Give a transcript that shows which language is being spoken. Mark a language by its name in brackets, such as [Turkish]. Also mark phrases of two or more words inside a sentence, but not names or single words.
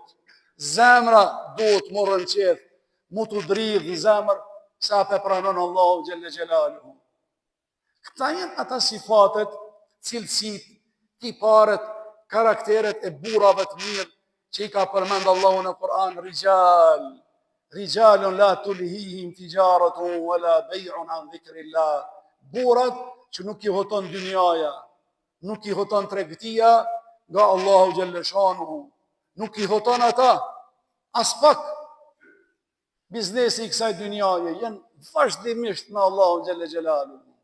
[Albanian] Zemra duhet më rënqeth, mu të dridh në zemër, sa pe pranon [Arabic] الله جل جلاله. [Albanian] Këta jenë ata sifatet, cilësit, tiparet, karakteret e burave të mirë, që I ka përmend Allahu në Kur'an, [Arabic] رجال لا تلهيهم تجارة ولا بيع عن ذكر الله. [Albanian] Burat që nuk I hoton dynjaja, nuk I hoton tregtia nga [Arabic] الله جل شأنه, [Albanian] nuk I hoton ata, as pak biznesi I kësaj dynjaje, jenë vazhdimisht me Allahu Gjellë.